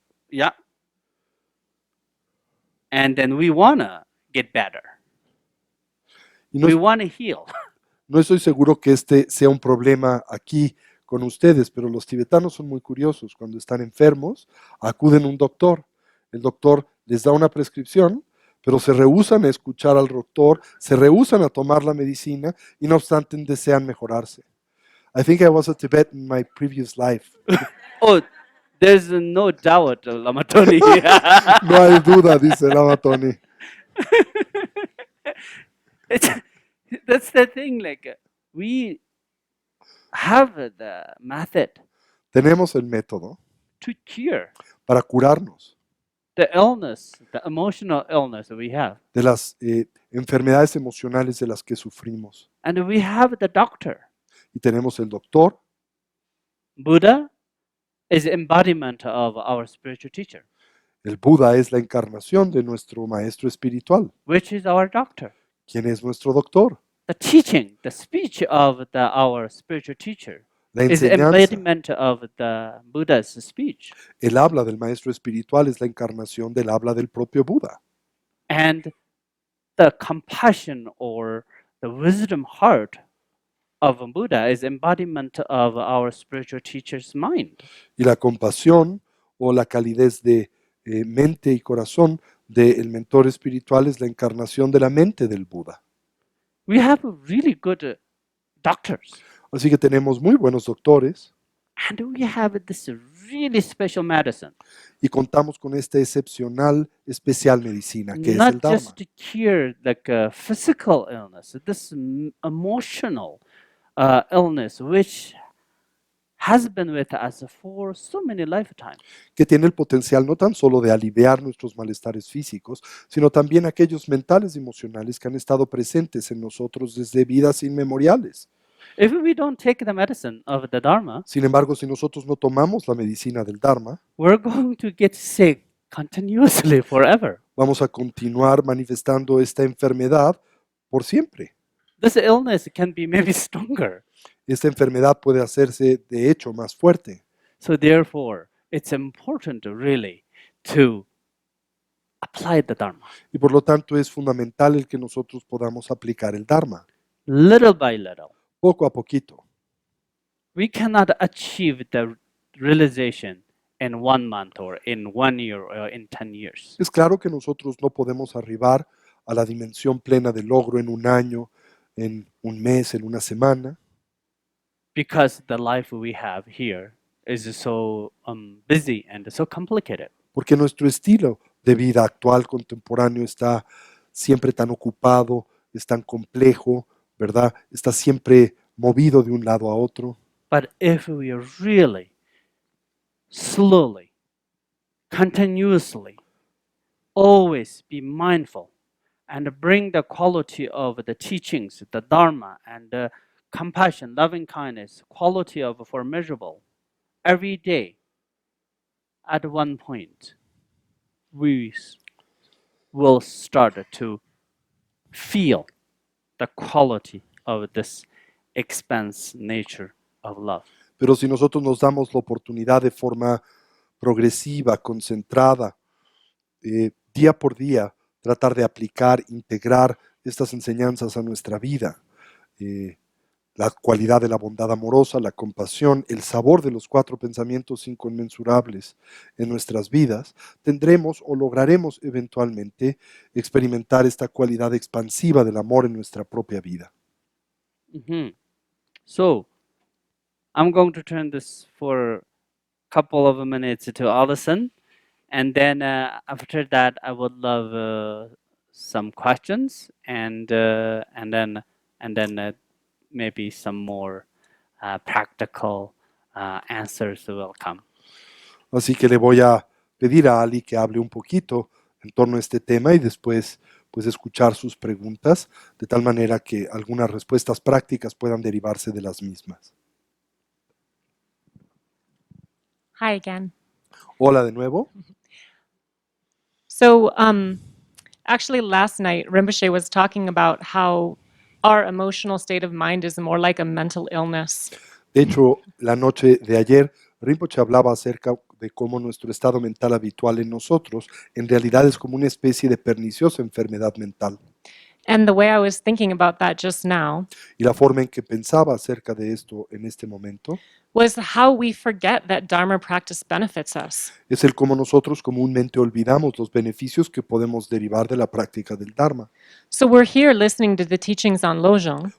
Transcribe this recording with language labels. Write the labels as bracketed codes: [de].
[en] yeah, and then we wanna get better. [es] Y no, [en] We wanna heal. [es] no estoy seguro que este sea un problema aquí con ustedes, pero los tibetanos son muy curiosos. Cuando están enfermos, acuden a un doctor. El doctor les da una prescripción, pero se rehúsan a escuchar al doctor, se rehúsan a tomar la medicina y no obstante desean mejorarse. [en] I think I was a Tibetan in my previous life. Oh, there's no doubt, Lama Tony. [es] No hay duda, dice Lama Tony. [en] That's the thing. Like we have the method [es] Tenemos el método [en] to cure [es] para curarnos [en] the illness, the emotional illness we have, [es] de las enfermedades emocionales de las que sufrimos. [en] and we have the doctor. [es] Y tenemos el doctor. [en] Buddha is embodiment of our spiritual teacher, [es] El Buda es la encarnación de nuestro maestro espiritual. [en] which is our doctor. [es] ¿Quién es nuestro doctor? [en] The teaching, the speech of our spiritual teacher [es] La [en] is [es] enseñanza, [en] embodiment of the Buddha's speech. [es] el habla del maestro espiritual es la encarnación del habla del propio Buda. [en] And the compassion or the wisdom heart of Buddha is embodiment of our spiritual teacher's mind. [es] Y la compasión o la calidez de mente y corazón del mentor espiritual es la encarnación de la mente del Buda. [en] We have really good doctors. [es] Así que tenemos muy buenos doctores [en] and we have this really special medicine, [es] y contamos con esta excepcional, especial medicina que es el [en] not [es] Dharma. [en] just to cure like a physical illness, this emotional illness which has been with us for so many lifetimes. [es] Que tiene el potencial no tan solo de aliviar nuestros malestares físicos, sino también aquellos mentales y emocionales que han estado presentes en nosotros desde vidas inmemoriales. [en] If we don't take the medicine of the Dharma, [es] Sin embargo, si nosotros no tomamos la medicina del Dharma, [en] we're going to get sick continuously forever. [es] vamos a continuar manifestando esta enfermedad por siempre. [en] This illness can be maybe stronger. [es] Esta enfermedad puede hacerse, de hecho, más fuerte. [en] So therefore, it's important really to apply the Dharma [es] Y por lo tanto es fundamental el que nosotros podamos aplicar el Dharma, [en] little by little. [es] poco a poquito. [en] We cannot achieve the realization in 1 month or in 1 year or in 10 years. [es] Es claro que nosotros no podemos arribar a la dimensión plena del logro en un año, en un mes, en una semana, [en] Because the life we have here is so busy and so complicated. [es] porque nuestro estilo de vida actual, contemporáneo, está siempre tan ocupado, es tan complejo, ¿verdad? Está siempre movido de un lado a otro. [en] But if we really, slowly, continuously, always be mindful and bring the quality of the teachings, the Dharma, and the compassion, loving kindness, quality of for measurable, every day, at one point, we will start to feel the quality of this expanse nature of love. [es] Pero si nosotros nos damos la oportunidad de forma progresiva, concentrada, día por día, tratar de aplicar, integrar estas enseñanzas a nuestra vida, la cualidad de la bondad amorosa, la compasión, el sabor de los 4 pensamientos inconmensurables en nuestras vidas, tendremos o lograremos eventualmente experimentar esta cualidad expansiva del amor en nuestra propia vida. [en] So, I'm going to turn this for a couple of minutes to Allison, and then after that, I would love some questions, and then maybe some more practical answers will come. [es] Así que le voy a pedir a Ali que hable un poquito en torno a este tema y después pues escuchar sus preguntas de tal manera que algunas respuestas prácticas puedan derivarse de las mismas. [en] Hi again. [es] Hola de nuevo. [en] So, actually, last night, Rinpoche was talking about how our emotional state of mind is more like a mental illness. [es] De hecho, la noche de ayer, Rinpoche hablaba acerca de cómo nuestro estado mental habitual en nosotros en realidad es como una especie de perniciosa enfermedad mental. [en] And the way I was thinking about that just now [es] Y la forma en que pensaba acerca de esto en este momento [en] was how we forget that Dharma practice benefits us. [es] es el cómo nosotros comúnmente olvidamos los beneficios que podemos derivar de la práctica del Dharma. [en] So we're here listening to the teachings on Lojong,